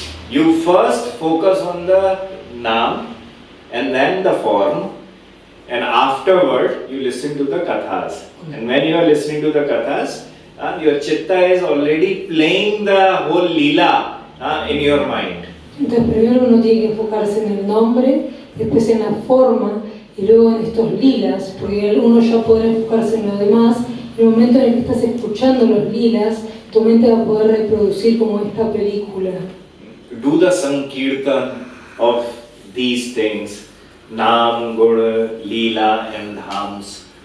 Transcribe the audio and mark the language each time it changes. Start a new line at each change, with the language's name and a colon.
English: You first focus on the naam and then the form, and afterward you listen to the kathas. And when you are listening to the kathas, your chitta is already playing the whole lila in your mind.
Spanish: Entonces primero uno tiene que enfocarse en el nombre, después en la forma y luego en estos lilas, porque uno ya podrá enfocarse en lo demás. En el momento en el que estás escuchando los lilas, tu mente va a poder reproducir como esta película.
English: Do the sankirtan of these things, Nam, Gur, Leela and Dhams.